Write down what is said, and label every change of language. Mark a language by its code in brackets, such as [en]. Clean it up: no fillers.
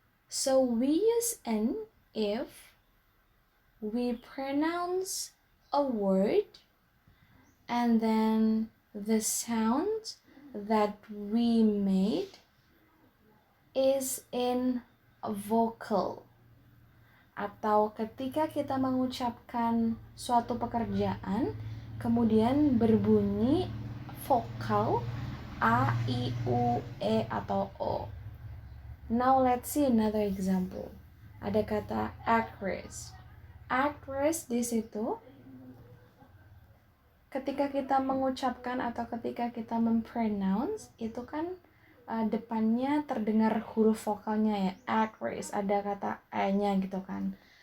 [en] So we use an if we pronounce a word and then the sound that we made is in a vocal. [id] Atau ketika kita mengucapkan suatu pekerjaan kemudian berbunyi vokal A, I, U, E, atau O. [en] Now let's see another example. [id] Ada kata actress. Actress di situ ketika kita mengucapkan atau ketika kita mempronounce itu kan depannya terdengar huruf vokalnya ya, actress, ada kata e-nya gitu kan.